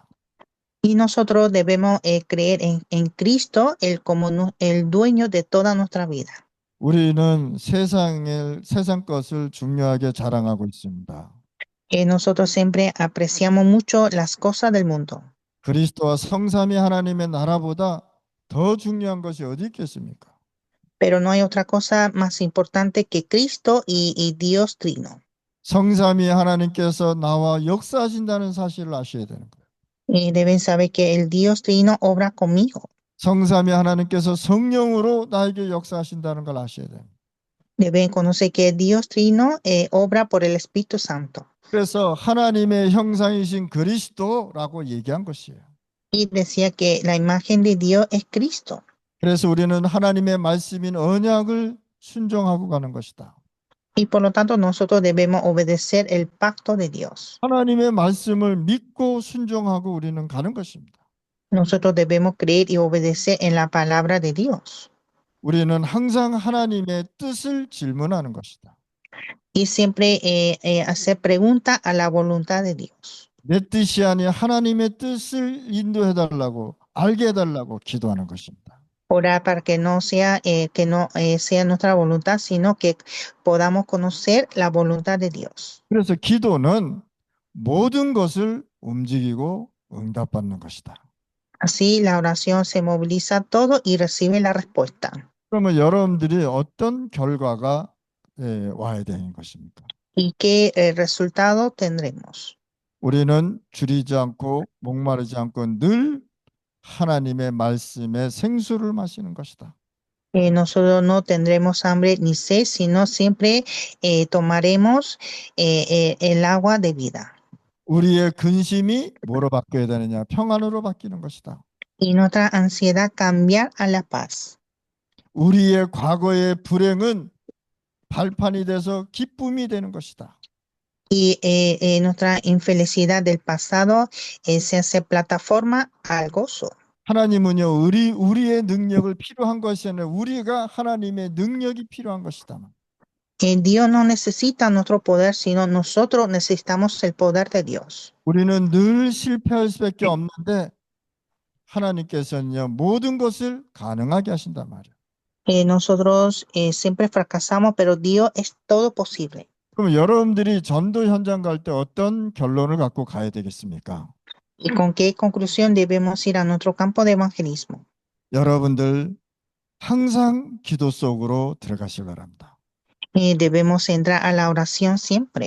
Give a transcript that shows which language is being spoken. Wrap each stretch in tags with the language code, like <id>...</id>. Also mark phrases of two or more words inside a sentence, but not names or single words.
<es>Y nosotros debemos creer en Cristo, Él como el dueño de toda nuestra vida.</es> <ko>우리는 세상 것을 중요하게 자랑하고 있습니다.</ko> <es>Nosotros siempre apreciamos mucho las cosas del mundo.</es> <ko>그리스도와 성삼위 하나님의 나라보다 더 중요한 것이 어디 있겠습니까?</ko> <es>Pero no hay otra cosa más importante que Cristo y Dios Trino.</es> <ko>성삼위 하나님께서 나와 역사하신다는 사실을 아셔야 되는 거예요.</ko> <es>Deben saber que el Dios Trino obra conmigo.</es> <ko>성삼위 하나님께서 성령으로 나에게 역사하신다는 걸 아셔야 돼요.</ko> <es>Deben conocer que Dios Trino obra por el Espíritu Santo.</es> <ko>그래서 하나님의 형상이신 그리스도라고 얘기한 것이에요.</ko> <es>Y decía que la imagen de Dios es Cristo.</es> <ko>그래서 우리는 하나님의 말씀인 언약을 순종하고 가는 것이다.</ko> <es>Y por lo tanto nosotros debemos obedecer el pacto de Dios.</es> <ko>하나님의 말씀을 믿고 순종하고 우리는 가는 것입니다.</ko> <es>Nosotros debemos creer y obedecer en la palabra de Dios.</es> <ko>우리는 항상 하나님의 뜻을 질문하는 것이다.</ko> <es>Y siempre hacer preguntas a la voluntad de Dios.</es> <ko>내 뜻이 아닌 하나님의 뜻을 인도해달라고 알게 해달라고 기도하는 것입니다.</ko> <es>Orar para que no sea nuestra voluntad, sino que podamos conocer la voluntad de Dios.</es> <ko>그래서 기도는 모든 것을 움직이고 응답받는 것이다.</ko> <es>Así la oración se moviliza todo y recibe la respuesta.</es> <ko>그러면 여러분들이 어떤 결과가 와야 되는 것입니까?</ko> <es>¿Y qué resultado tendremos?</es> <ko>우리는 줄이지 않고 목마르지 않고 늘 하나님의 말씀의 생수를 마시는 것이다.</ko> <es>Nosotros no tendremos hambre ni sed, sino siempre tomaremos el agua de vida.</es> <ko>우리의 근심이 뭐로 바뀌어야 되느냐? 평안으로 바뀌는 것이다.</ko> <es>Y nuestra ansiedad cambiar a la paz.</es> <ko>우리의 과거의 불행은 발판이 돼서 기쁨이 되는 것이다.</ko> <es>Y nuestra infelicidad del pasado se hace plataforma al gozo.</es> <ko>하나님은요, 우리의 능력을 필요한 것이 아니라 우리가 하나님의 능력이 필요한 것이다.</ko> <es>Dios no necesita nuestro poder, sino nosotros necesitamos el poder de Dios.</es> <ko>우리는 늘 실패할 수밖에 없는데 하나님께서는요, 모든 것을 가능하게 하신단 말이에요.</ko> <es>Nosotros siempre fracasamos, pero Dios es todo posible.</es> <ko>그럼 여러분들이 전도 현장 갈 때 어떤 결론을 갖고 가야 되겠습니까?</ko> <es>¿Y con qué conclusión debemos ir a nuestro campo de evangelismo?</es> <ko>여러분들 항상 기도 속으로 들어가시기 바랍니다.</ko> <es>Debemos entrar a la oración siempre.</es>